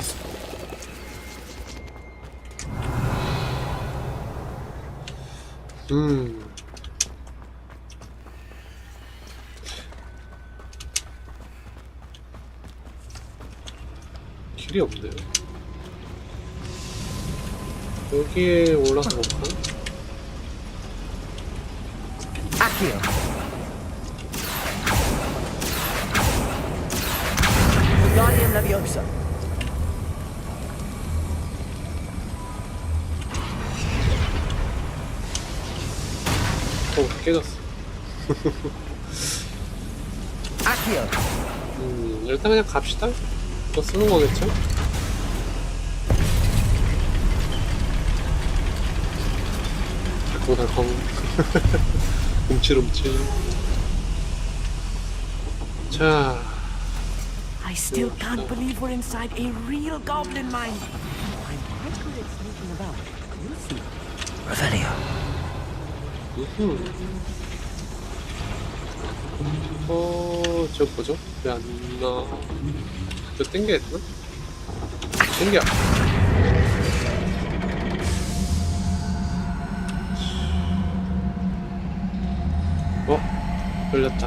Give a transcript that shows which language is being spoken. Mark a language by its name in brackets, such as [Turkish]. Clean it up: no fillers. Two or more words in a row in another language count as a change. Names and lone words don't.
[Korean] 길이 없네요. 여기에 올라가 볼까? [English] Accio. Guardian Leviosa. [Korean] 깨졌어. [English] Accio. [Korean] 일단 그냥 갑시다. 이거 쓰는 거겠죠? 달콤달콤. 움찔움찔. 자. [English] I still can't believe we're inside a real goblin mine. I'm quite good at sneaking about. You'll see. Revelio. [Korean] 저 뭐죠? 왜 안 나? 저 땡겨 했나? 땡겨. 걸렸다.